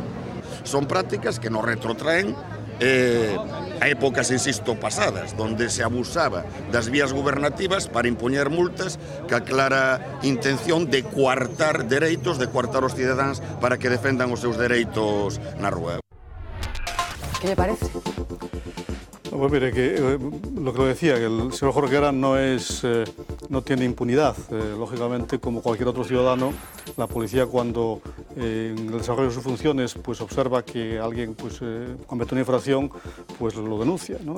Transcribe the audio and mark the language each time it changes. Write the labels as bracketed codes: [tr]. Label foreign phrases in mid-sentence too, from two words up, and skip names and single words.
[es] Son prácticas que nos retrotraen a épocas, insisto, pasadas, donde se abusaba [gl] das vías gubernativas para impoñer multas ca clara intención de coartar dereitos, de coartar os cidadáns para que defendan os seus dereitos na rúa. [es] ¿Qué le parece? Pues mire, lo que lo decía, que el señor Jorquera no tiene impunidad. Lógicamente, como cualquier otro ciudadano, la policía cuando en el desarrollo de sus funciones pues observa que alguien comete una infracción, pues lo denuncia, ¿no?